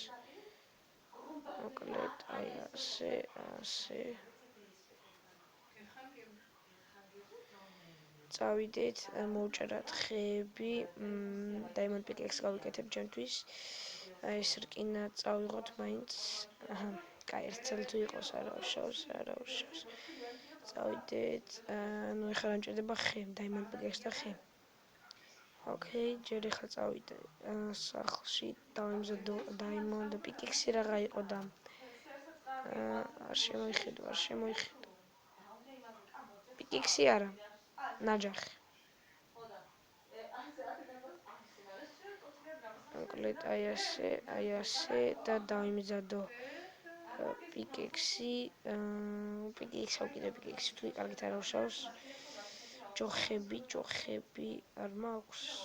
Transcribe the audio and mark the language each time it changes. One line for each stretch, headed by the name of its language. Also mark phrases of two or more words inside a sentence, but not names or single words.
Georgian: მოკლედ აი ასე წავიდეთ მოვჭერათ ხეები
English: diamond pickaxe
Georgian: გავიკეთებ ჩემთვის აი ეს რკინა წავიღოთ მაინც აჰა კაი ერთცელი თუ იყოს არა უშავს წავიდეთ ну ეხლა მჭირდება ხე
English: diamond pickaxe
Georgian: და ხე ოკეი ჯერ ეხლა წავიდე სახლში დავიმზადო
English: diamond pickaxe
Georgian: რაღა იყო და არ შემოიხედა pickaxe არა ნაჯახი მოკლედ აი ასე და დავიმზადო pickaxe თუ კარგით არ უშავს ჯოხები არ მაქვს.